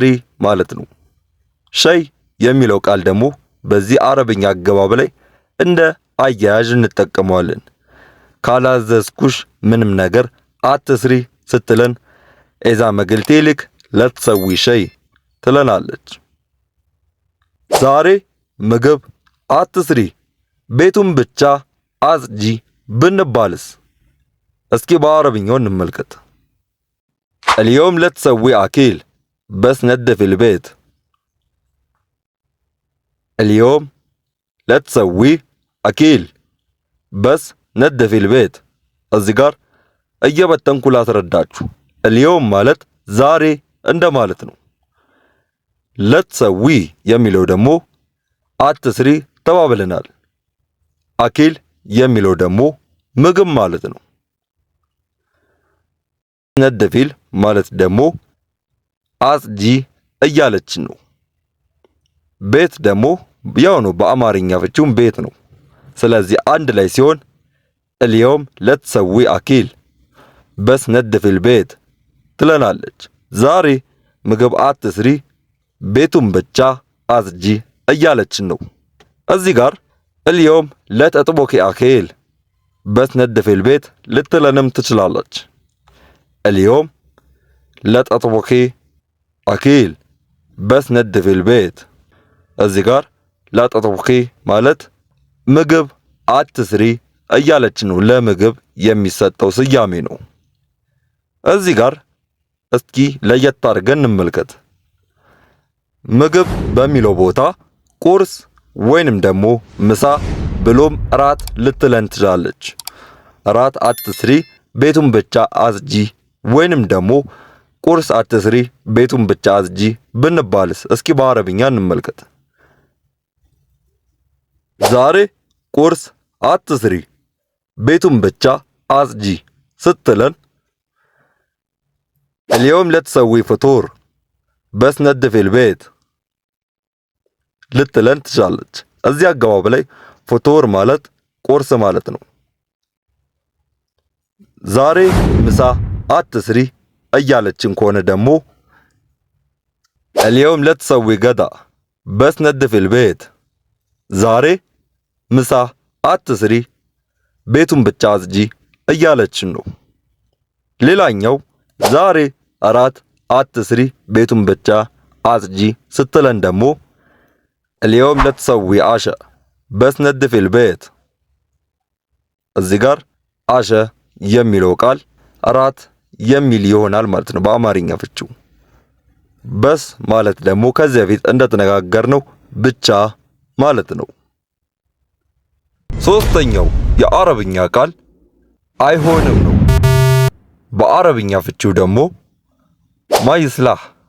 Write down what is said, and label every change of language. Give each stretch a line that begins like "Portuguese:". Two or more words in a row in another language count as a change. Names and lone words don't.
Amharic: ማለት ነው። ሸይ የሚለው ቃል ደግሞ በዚህ አረብኛ አገባብ ላይ እንደ አያያዥ እንጠቀመዋለን። ካላዘዝኩሽ ምንም ነገር አትስሪ ስትለን
Arabic: إذا ما قلت لك لا تسوي شي
Amharic: ትለናለች። ዛሬ ምግብ አትስሪ ቤቱን ብቻ አጽጂ ብንባልስ? እስኪ በአረብኛው እንመልከት።
Arabic: اليوم لا تسوي أكل بس نظف البيت. اليوم لا تسوي أكل بس نظف البيت።
Amharic: እዚህ ጋር እየበተንኩ ላስረዳችሁ። اليوم ማለት ዛሬ እንደ ማለት ነው። ለትሰዊ የሚለው ደግሞ አትስሪ ተባብለናል። አኪል የሚለው ደግሞ ምግብ ማለት ነው። ነደፊል ማለት ደግሞ አጽጂ እያለችን ነው። ቤት ደግሞ ያው ነው በአማርኛ ፍቺውም ቤት ነው። ስለዚህ አንድ ላይ ሲሆን
Arabic: اليوم لا تسوي أكل بس نظف البيت
Amharic: ትለናለች። ዛሬ ምግብ አትስሪ ቤቱን ብቻ አጽጂ እያለችን ነው። እዚህ ጋር
Arabic: اليوم لا تطبخي أكل بس نظفي البيت
Amharic: ልትለንም ትችላለች።
Arabic: اليوم لا تطبخي أكل بس نظفي البيت።
Amharic: እዚህ ጋር
Arabic: لا
Amharic: تطبخي ማለት ምግብ አትስሪ እያለች ነው። ለምግብ የሚሰጠው ስያሜ ነው። እዚህ ጋር እስኪ ለየት አድርገን እንመልከት። ምግብ በሚለው ቦታ ቁርስ ወይንም ደግሞ ምሳ ብሎም እራት ልትለን ትችላለች። እራት አትስሪ ቤቱን ብቻ አጽጂ ወይንም ደግሞ ቁርስ አትስሪ ቤቱን ብቻ አጽጂ ብንባልስ? እስኪ በአረብኛ እንመልከት። ዛሬ ቁርስ አትስሪ ቤቱን ብቻ አጽጂ ስትለን
Arabic: اليوم لا تسوي فطور بس نظفي البيت
Amharic: ልትለን ትችላለች። እዚህ አገባብ ላይ ፍጡር ማለት ቁርስ ማለት ነው። ዛሬ ምሳ አትስሪ እያለችን ከሆነ ደግሞ
Arabic: اليوم لا تسوي غدا بس نظفي البيت
Amharic: ዛሬ ምሳ አትስሪ ቤቱን ብቻ አጽጂ እያለችን ነው። ሌላኛው ዛሬ እራት አትስሪ ቤቱን ብቻ አጽጂ ስትለን ደግሞ
Arabic: اليوم لا تسوي عشاء بس نظفي البيت
Amharic: እዚህ ጋር አሸ የሚለው ቃል እራት የሚል ይሆናል ማለት ነው በአማርኛ ፍቺው። በስ ማለት ደግሞ ከዚህ በፊት እንደተነጋገርነው ብቻ ማለት ነው። ሶስተኛው የአረብኛ ቃል አይሆንም ነው። በአረብኛ ፍቺው ደግሞ ማይስላህ